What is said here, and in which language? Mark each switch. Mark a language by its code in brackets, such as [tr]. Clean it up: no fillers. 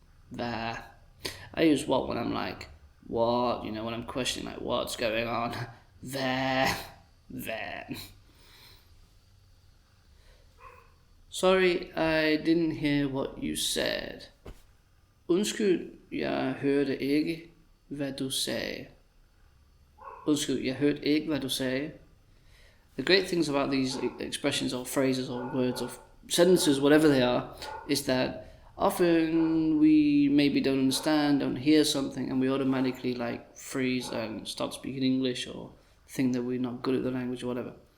[en] Hvad? I use what when I'm like, what? You know, when I'm questioning like, what's going on? Hvad? Hvad? Sorry, I didn't hear what you said. [da] Undskyld, jeg hørte ikke, hvad du sagde. Undskyld, jeg hørte ikke, hvad du sagde. [en] The great things about these expressions or phrases or words or sentences, whatever they are, is that often we maybe don't understand, don't hear something, and we automatically like freeze and start speaking English or think that we're not good at the language or whatever.